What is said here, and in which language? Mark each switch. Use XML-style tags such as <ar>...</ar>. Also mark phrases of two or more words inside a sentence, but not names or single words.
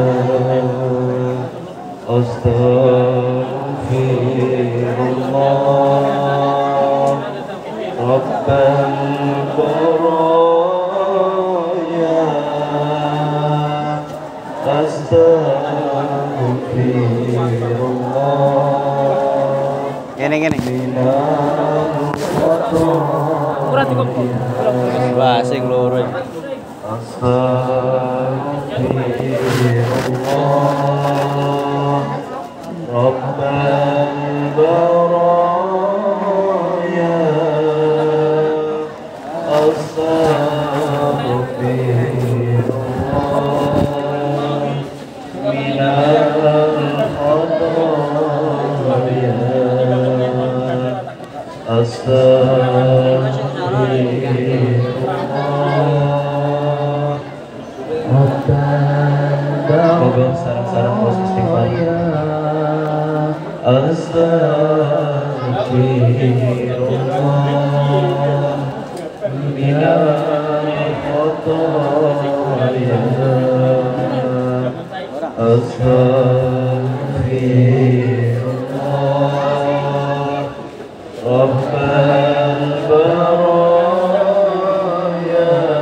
<ar>أستغفر الله رب البرايا. Astaghfirullah</ar> <jv>Gini.</jv> <ar>من الخطايا.</ar> <jv>Wah, sing loro iki.</jv> <ar>أستغفر الله رب البرايا. أستغفر الله من الخطايا.</ar> <jv>Astaghfirullah Moga sarang-sarang proses istighfar.</jv> <ar>أستغفر الله من الخطايا. أستغفر الله رب البرايا.</ar>